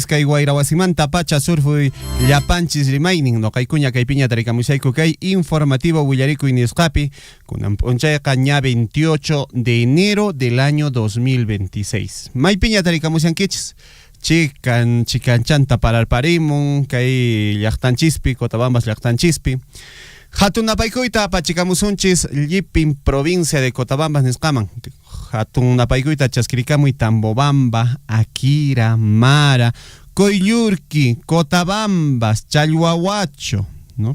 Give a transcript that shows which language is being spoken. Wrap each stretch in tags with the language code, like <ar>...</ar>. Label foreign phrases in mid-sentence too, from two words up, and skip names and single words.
<qu>kay wayrawasimanta pacha surfuy llapanchis rimaynin noqaykuña kaypiña tarikamushayku kay informativo Willaricui nisqapi kunan p'unchayqa ña</qu> <es>28 de enero del año 2026.</es> <qu>Maypiña tarikamushankichis chikanchanta pararparimun kay llaqtanchispi Cotabambas llaqtanchispi hatun napaykuyta apachikamusunchis Llipin</qu> <es>provincia de Cotabambas</es> <qu>nisqaman. Hatun napaykuyta chaskirikamuy Tambobamba, Akira, Mara, Coyllurki, Cotabambas, Challwahuacho, ¿no?</qu>